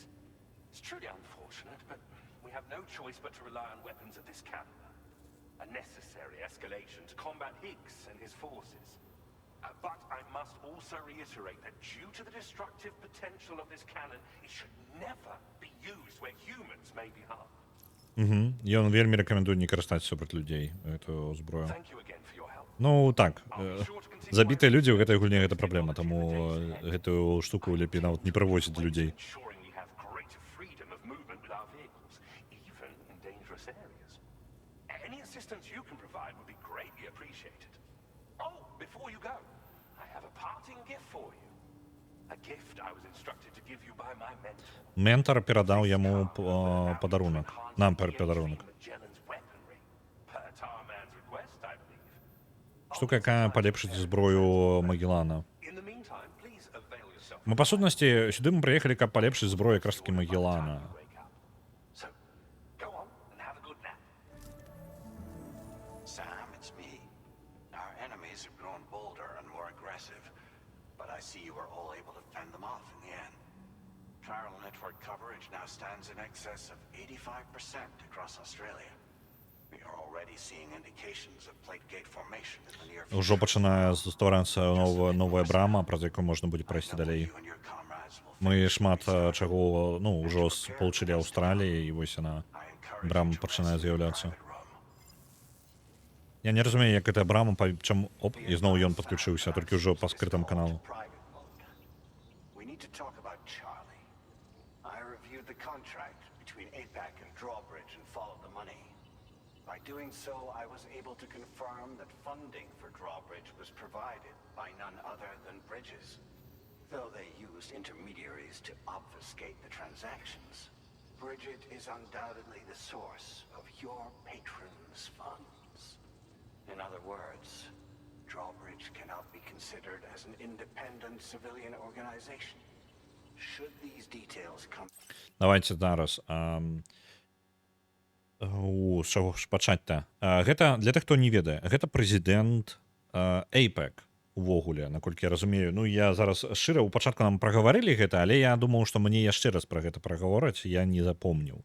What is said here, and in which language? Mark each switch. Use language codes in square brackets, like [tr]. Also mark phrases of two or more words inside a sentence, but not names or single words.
[en] It's truly unfortunate, but we have no choice but to rely on weapons of this caliber. A necessary escalation to combat Higgs and his forces. But I must also reiterate that due to the destructive potential of this cannon, it should never be used where humans may be harmed. [be] Ён вельмі рэкамендуе не карыстаць супраць людзей эту зброю. [en] Thank you again for your help. [be] Ну, так. [en] I'll be sure to continue [be] забітыя людзі ў гэтай гульні гэта праблема, таму гэтую штуку лепей нават не прывозіць да людзей. [en] Ensuring we have greater freedom of movement with our vehicles, even in dangerous areas. Any assistance you can provide would be greatly appreciated. Oh, before you go, I have a parting gift for you. A gift I was instructed to give you by my mentor. [be] Ментар перадаў яму падарунак. Нам падарунак. [en] Magellan's weaponry. Per Tarman's request, I believe. [be] Штука, якая палепшыць зброю Магеллана. [en] In the meantime, please avail yourself. [be] Мы, па сутнасці, сюды мы прыехалі, каб палепшыць зброю якраз такі Магеллана. [en] Wake up. So, go on and have a good nap. Sam, it's me. Our enemies have grown bolder and more aggressive, but I see you were all able to fend them off in the end. Chiral network coverage now stands in excess of 85% across Australia. We are already seeing indications of plate gate formation in the near future. [be] Ужо пачынае стварацца новая брама, праз якую можна будзе прайсці далей. [en] You and your comrades will [be] Мы шмат чаго, ну, ўжо спалучылі Аўстраліі, і вось яна, брама пачынае з'яўляцца. Я не разумею, як гэтая брама, чаму... Оп, і зноў ён падключыўся, толькі ўжо па скрытым каналу. [en] Private mode. We need to talk about Charlie. I reviewed the contract between APAC and Drawbridge and followed the money. By doing so, I was able to confirm that funding for Drawbridge was provided by none other than Bridges, though they used intermediaries to obfuscate the transactions. Bridget is undoubtedly the source of your patron's funds. In other words, Drawbridge cannot be considered as an independent civilian organization. Should these details come... [be] Давайте зараз. З чаго ж пачаць-то? Гэта, для тых, хто не ведае, гэта прэзідэнт APEC увогуле, наколькі я разумею. Ну, я зараз шчыра, у пачатку нам прагаварылі гэта, але я думаў, што мне яшчэ раз пра гэта прагавораць, я не запомніў.